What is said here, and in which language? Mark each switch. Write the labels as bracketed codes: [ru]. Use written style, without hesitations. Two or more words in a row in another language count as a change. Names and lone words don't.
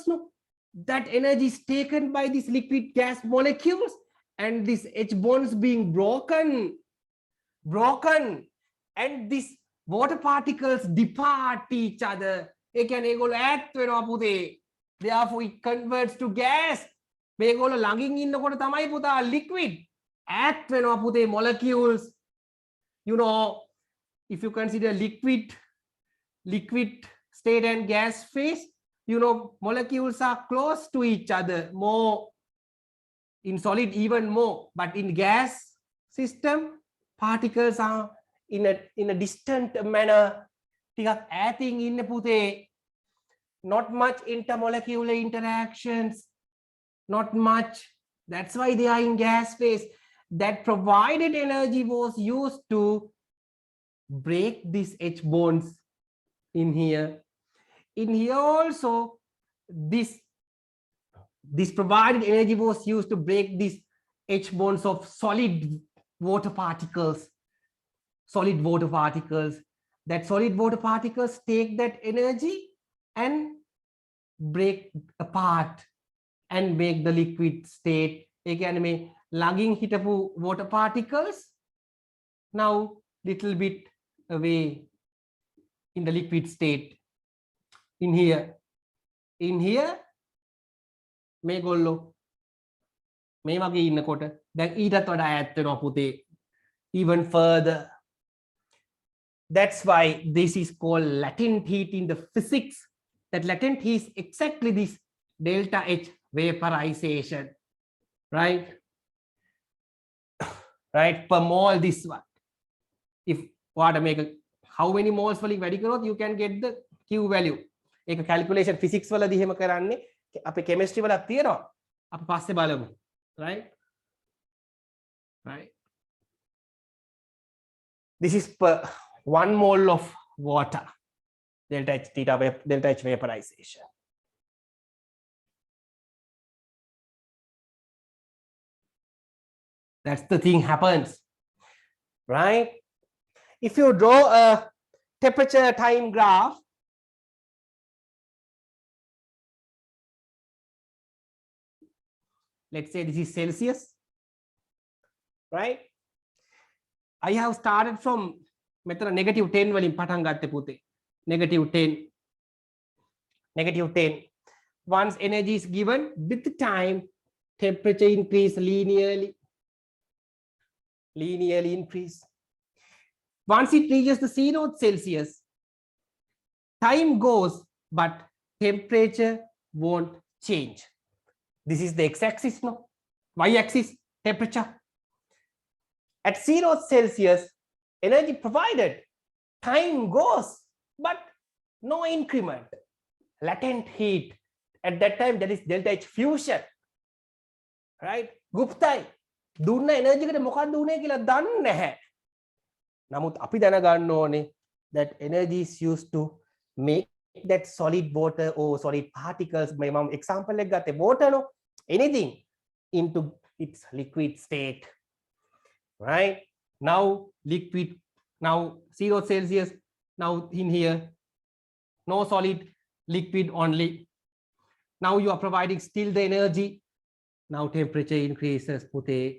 [en] No, that energy is taken by these liquid gas molecules, and these H bonds being broken, and these water particles depart each other. Therefore, it converts to gas. [si] මේගොල්ලෝ ළඟින් ඉන්නකොට තමයි පුතා [en] liquid act [si] වෙනවා පුතේ molecules. [en] You know, if you consider liquid state and gas phase, you know, molecules are close to each other, more in solid even more, but in gas system particles are in a distant manner. [si] ටිකක් ඈතින් ඉන්න පුතේ. [en] Not much intermolecular interactions, not much. That's why they are in gas phase. That provided energy was used to break these H bonds in here. In here also, this provided energy was used to break these H bonds of solid water particles. That solid water particles take that energy and break apart and make the liquid state. [si] ඒ කියන්නේ මේ ළඟින් හිටපු [en] water particles now little bit away in the liquid state. In here [si] මේගොල්ලෝ මේ වගේ ඉන්නකොට දැන් ඊටත් වඩා ඈත් වෙනවා පුතේ, [en] even further. That's why this is called latent heat in the physics. That latent heat is exactly this delta H vaporization, right? Right, per mole this one. If water make how many moles [si] වලින් වැඩි කරොත් [en] you can get the Q value. [si] ඒක [en] calculation physics [si] වලදී එහෙම කරන්නේ. අපේ chemistry වලත් තියෙනවා. අපි පස්සේ බලමු. [en] Right? This is per 1 mole of water. Delta H vaporization. That's the thing happens, right? If you draw a temperature time graph, let's say this is Celsius, right? I have started from [si] මෙතන -10 වලින් පටන් ගත්තේ පුතේ. [en] -10. once energy is given, with time, temperature increase linearly increase. Once it reaches the 0 Celsius, time goes, but temperature won't change. This is the x-axis, no? Y-axis, temperature. At 0 Celsius, energy provided, time goes, but no increment. Latent heat. At that time, that is delta H fusion. [si] Right? ගුප්තයි. දුන්න energy එකට මොකක්ද උනේ කියලා දන්නේ නැහැ. නමුත් අපි දැනගන්න ඕනේ [en] that energy is used to make that solid water or solid particles. [si] මම example එක ගත්තේ [en] water no, anything into its liquid state. Right? Now liquid, now 0 Celsius, now in here, no solid, liquid only. Now you are providing still the energy. Now temperature increases, pute.